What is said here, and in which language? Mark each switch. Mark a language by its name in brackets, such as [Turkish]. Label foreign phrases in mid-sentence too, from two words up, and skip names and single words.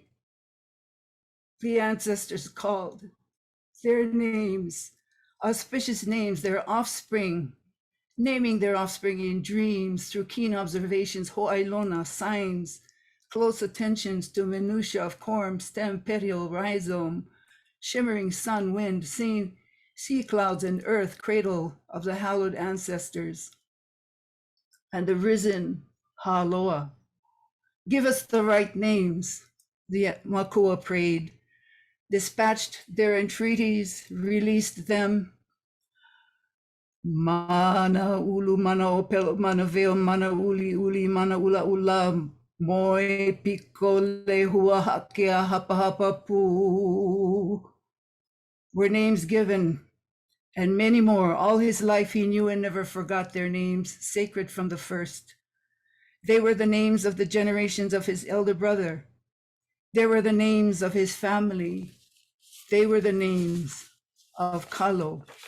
[English] The ancestors called their names, auspicious names, their offspring, naming their offspring in dreams through keen observations, ho'ailona, signs, close attentions to minutiae of corm, stem, petiole, rhizome, shimmering sun, wind, sea clouds and earth, cradle of the hallowed ancestors, and the risen Ha'aloa. Give us the right names, the Makua prayed, dispatched their entreaties, released them. [Hawaiian] Mana ulu, mana opelo, mana veo, mana uli, mana ula ula, moi piko Leihua hakea hapa hapa pu. [English] Were names given, and many more. All his life he knew and never forgot their names, sacred from the first. They were the names of the generations of his elder brother. They were the names of his family. They were the names of Kalo.